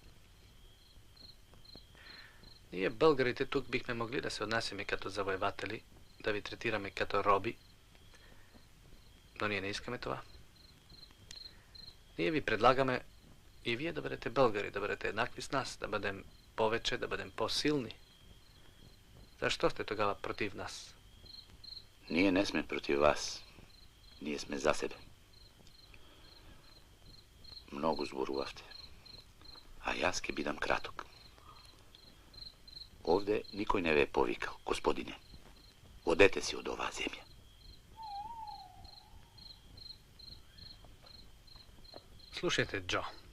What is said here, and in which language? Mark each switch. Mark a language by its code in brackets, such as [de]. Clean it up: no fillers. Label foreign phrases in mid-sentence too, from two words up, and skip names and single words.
[bg] Ние, българите, тук бихме могли да се отнасяме като завоеватели, да ви третираме като роби, но ние не искаме това. Ние ви предлагаме и вие да бъдете българи, да бъдете еднакви с нас, да бъдем повече, да бъдем по-силни. Защо сте тогава против нас? Ние не сме против вас. Ние сме за себе. [mk] Многу зборувавте. А јас ке бидам краток. Овде никој не ве повикал, господине. Одете си од оваа земја. [bg] Слушайте, Джо.